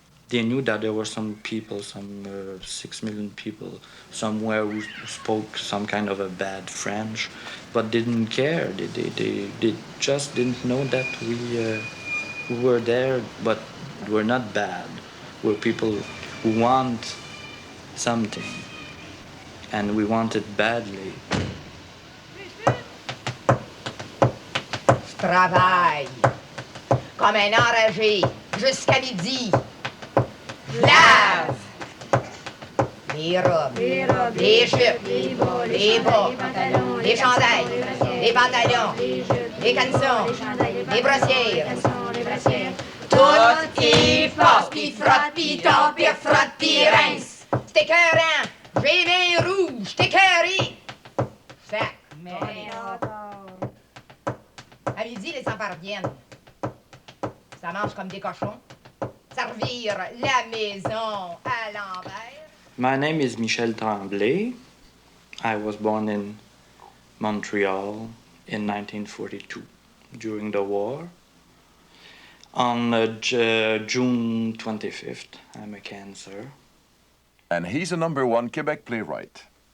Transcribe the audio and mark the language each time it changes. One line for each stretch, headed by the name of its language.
English: They knew that there were some people, 6 million people somewhere who spoke some kind of a bad French, but didn't care. They just didn't know that we were there, but we're not bad. We're people who want something, and we want it badly.
French: Je travaille comme un enragé jusqu'à midi. Je lave les robes, les jupes, les bas, les chandails, les pantalons, les caleçons, les brossières. Tout y passe, pis frotte, pis tombe, pis frotte, pis rince. C'est écœurant, j'ai les mains rouges, c'est écœuré. Sac, mais... À midi, les enfants reviennent. Ça mange comme des cochons. Ça revire la maison à l'envers.
English: My name is Michel Tremblay. I was born in Montreal in 1942 during the war. On June 25th, I'm a Cancer. And he's a #1 Quebec playwright.